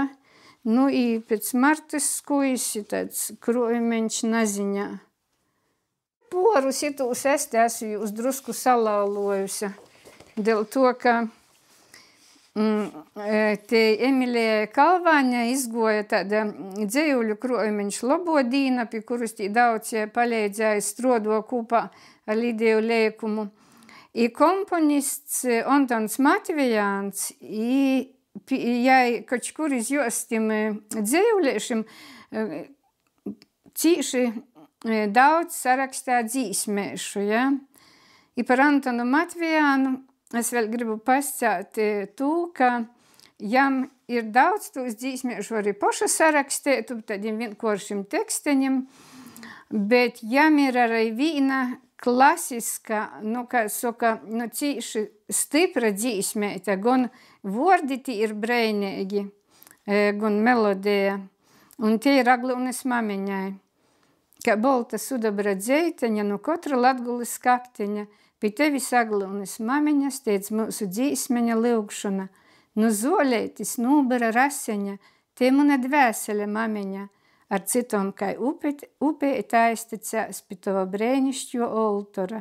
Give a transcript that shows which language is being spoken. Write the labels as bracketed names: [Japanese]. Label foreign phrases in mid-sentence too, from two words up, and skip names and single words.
[Latgalian] Nu, i pēc Martas skujas ir tāds krojumeņš naziņā. Porus itūs es te esmu jūs drusku salaulojusi. Dēļ to, ka te Emilijai Kalvāņai izgoja tāda dzejuļu krojumeņš Lobodīna, pie kurus tī daudz paleidzēja strodo kūpā ar Lidiju Leikumu. I komponists Antons Matvejāns, jai kaut kur iz jostim dzejuļiešim cīši daudz sarakstā dzīsmēšu, ja? I par Antonu Matvejānu es vēl gribu pascāt to, ka jam ir daudz tūs dzīsmēšu arī poša sarakstēt, tādiem vienkāršiem teksteņiem, bet jam ir arī vīna klasiska, nu, kā soka, nu, cīši stipra dzīsmēta, gan vorditi ir breinīgi, gan melodija, un tie ir Aglunis mamiņai. Kā bolta sudabra dzeiteņa, no kotra Latgulis kakteņa, pie tevis Aglunis mamiņa steidz mūsu dzīsmeņa lyugšana. Nu zoleitis nūbera raseņa, te muna dvēsele mamiņa, ar citom kai upeit aiztecās pie tova brēnišķo oltora.